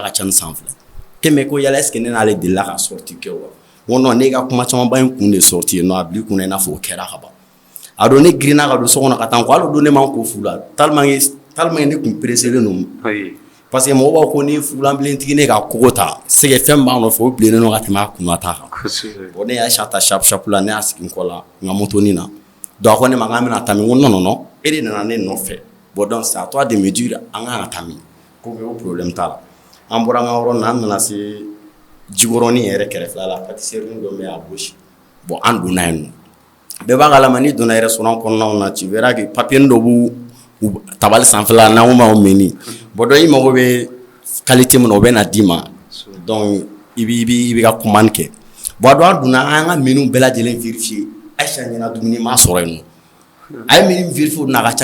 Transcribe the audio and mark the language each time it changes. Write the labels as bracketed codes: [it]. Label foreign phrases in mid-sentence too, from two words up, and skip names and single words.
[bm] ka ca ni san 2 ke mais ko yala [fr] est ce que [bm] ne n'ale delila ka sortie kɛ wa n ko non ne ka kuma camanba in kun de sortie non a bila i kunna i n'a fɔ o kɛra ka ban a don ne girinna ka don so kɔnɔ ka taa ko hali don ne ma ko fu la tellement ne kun presselen don [fr] parce que [bm] mɔgɔw b'a ko ni fulanbilentigi ne ka kogo ta sɛgɛ fɛn b'an nɔfɛ o bilennen don ka tɛmɛ a kunna ta kan bon ne y'a ta shap la ne y'a sigi n kɔ la n ka motonin na donc a ko ne ma k'an bɛna taa min ko non e de nana ne nɔfɛ [fr] bon donc c'est à toi de me dire [bm] an kan ka taa min ko o problème t'a la an bɔra an ka yɔrɔ na an nana se jikɔrɔnin yɛrɛ kɛrɛfɛla la pâtisserie dɔ bɛ a gosi bon an donna yen nɔ bɛɛ b'a kalama n'i donna restaurant kɔnɔnaw na [fr] tu verras que [bm] papier dɔ b'u tabali sanfɛla n'an ko ma ko menu [fr] bon donc [bm] i mago bɛ qualité min na o bɛ na d'i ma donc i b'i ka commande kɛ bon a don an donna an ka menu bɛɛ lajɛlen vérifier Aïcha ɲɛna dumuni m'a sɔrɔ yen nɔ a ye menu vérifier o n'a ka ca